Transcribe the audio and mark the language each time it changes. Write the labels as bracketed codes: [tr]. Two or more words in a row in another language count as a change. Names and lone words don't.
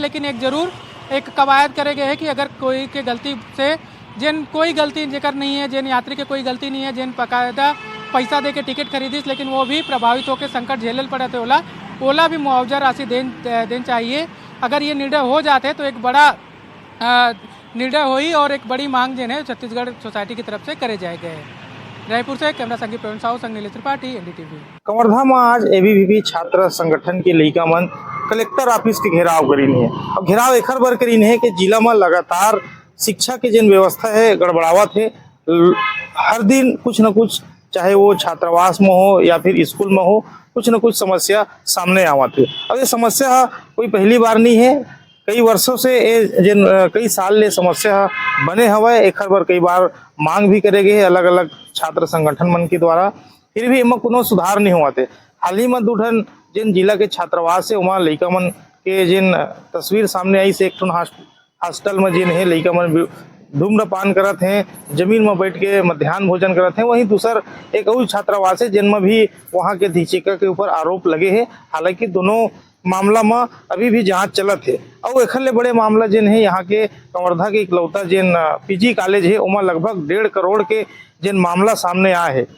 [hne] लेकिन एक जरूर एक कवायद करे गए है कि अगर कोई के गलती से जिन कोई गलती जेकर नहीं है, जिन यात्री के कोई गलती नहीं है, जिन बकायदा पैसा दे के टिकट खरीदिस लेकिन वो भी प्रभावित होकर संकट झेलल पड़े थे ओला भी मुआवजा राशि देन चाहिए। अगर ये निर्णय हो जाते तो एक बड़ा निर्णय हुई और एक बड़ी मांग जिन है छत्तीसगढ़ सोसाइटी की तरफ से करे जाए गए। रायपुर से कैमरा संगी प्रवीण साहू संग नीलेश त्रिपाठी, एनडीटीवी। कवर्धा में आज एबीवीपी छात्र संगठन के लइका मन कलेक्टर ऑफिस के घेराव करीन है। अब घेराव एखर बर करीन है कि जिला में लगातार शिक्षा के जिन व्यवस्था है गड़बड़ावत है। हर दिन कुछ न कुछ, चाहे वो छात्रावास में हो या फिर स्कूल में हो, कुछ न कुछ समस्या सामने आवत है। अब ये समस्या कोई पहली बार नहीं है, कई वर्षों से जिन कई साल ले समस्या बने हवे। एखर बर कई बार मांग भी करे गए अलग अलग छात्र संगठन मन के द्वारा, फिर भी इमा कोनो सुधार नहीं होते। हाल ही में 2 ठन जिन जिला के छात्रावास है वहाँ लइका मन के जिन तस्वीर सामने आई से एक ठन हॉस्टल में जिन है लइका मन धूम्रपान करत हैं, जमीन में बैठ के मध्याह्न भोजन करत हैं। वहीं दूसर एक और छात्रावास है जिनमें भी वहाँ के अधीक्षिका के ऊपर आरोप लगे हैं। हालांकि दोनों मामला में अभी भी जांच चलत है। और एखर ले बड़े मामला जिन है यहाँ के कवर्धा के इकलौता जिन पीजी कॉलेज है उमा लगभग 1.5 करोड़ के जिन मामला सामने आए है।